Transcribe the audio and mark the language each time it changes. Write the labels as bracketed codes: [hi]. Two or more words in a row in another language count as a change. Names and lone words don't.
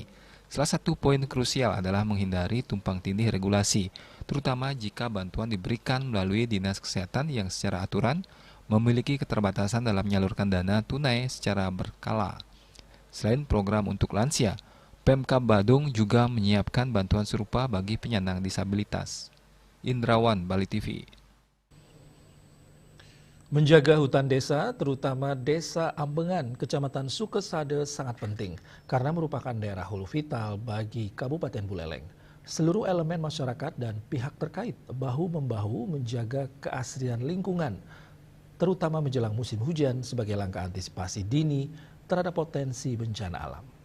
[id] Salah satu poin krusial adalah menghindari tumpang tindih regulasi, terutama jika bantuan diberikan melalui Dinas Kesehatan yang secara aturan memiliki keterbatasan dalam menyalurkan dana tunai secara berkala. Selain program untuk lansia, Pemkab Badung juga menyiapkan bantuan serupa bagi penyandang disabilitas. Indrawan, Bali TV. Menjaga hutan desa, terutama Desa Ambengan, Kecamatan Sukesade sangat penting karena merupakan daerah hulu vital bagi Kabupaten Buleleng. Seluruh elemen masyarakat dan pihak terkait bahu-membahu menjaga keasrian lingkungan, terutama menjelang musim hujan sebagai langkah antisipasi dini terhadap potensi bencana alam.